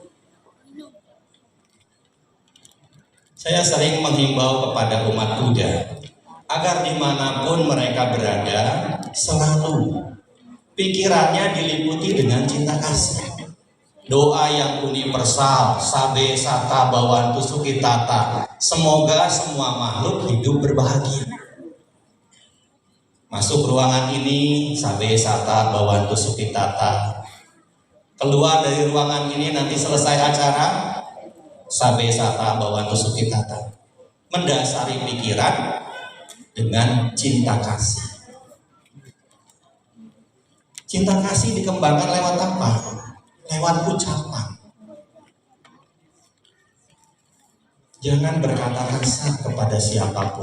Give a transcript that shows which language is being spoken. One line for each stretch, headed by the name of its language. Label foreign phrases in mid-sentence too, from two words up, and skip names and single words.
Indonesian: Saya sering menghimbau kepada umat Buddha agar dimanapun mereka berada selalu pikirannya diliputi dengan cinta kasih. Doa yang universal,
Pali: sabe sata bawantu sukitata,
Indonesian: semoga semua makhluk hidup berbahagia. Masuk ruangan ini,
Pali: sabe sata bawantu sukitata.
Indonesian: Keluar dari ruangan ini nanti selesai acara,
Pali: sabe sata bawantu sukitata.
Indonesian: Mendasari pikiran dengan cinta kasih. Cinta kasih dikembangkan lewat apa? Lewat ucapan. Jangan berkata kasar kepada siapapun.